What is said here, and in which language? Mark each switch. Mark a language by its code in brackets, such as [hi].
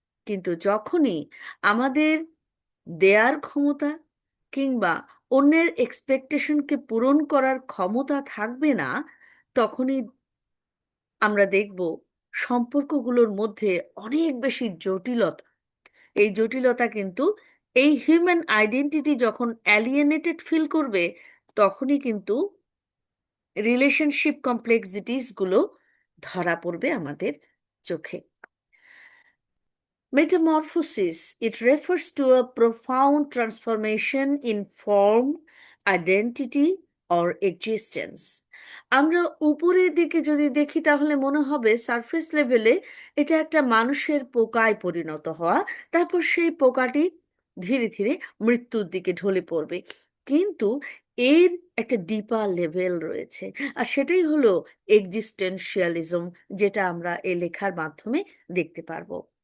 [bn] কিন্তু যখনই আমাদের দেয়ার ক্ষমতা কিংবা অন্যের এক্সপেকটেশনকে পূরণ করার ক্ষমতা থাকবে না, তখনই আমরা দেখব সম্পর্কগুলোর মধ্যে অনেক বেশি জটিলতা। এই জটিলতা কিন্তু এই হিউম্যান আইডেন্টিটি যখন অ্যালিয়েনেটেড ফিল করবে, তখনই কিন্তু রিলেশনশিপ কমপ্লেক্সিটিস গুলো ধরা পড়বে আমাদের চোখে। [en] Metamorphosis, it refers to a profound transformation in form, identity or existence. [bn] আমরা উপরের দিকে যদি দেখি তাহলে মনে হবে সারফেস লেভেলে এটা একটা মানুষের পোকায় পরিণত হওয়া, তারপর সেই পোকাটি ধীরে ধীরে মৃত্যুর দিকে ঢলে পড়বে। কিন্তু এর একটা ডিপার লেভেল রয়েছে, আর সেটাই হলো এক্সিস্টেন্সিয়ালিজম, যেটা আমরা এই লেখার মাধ্যমে দেখতে পারবো।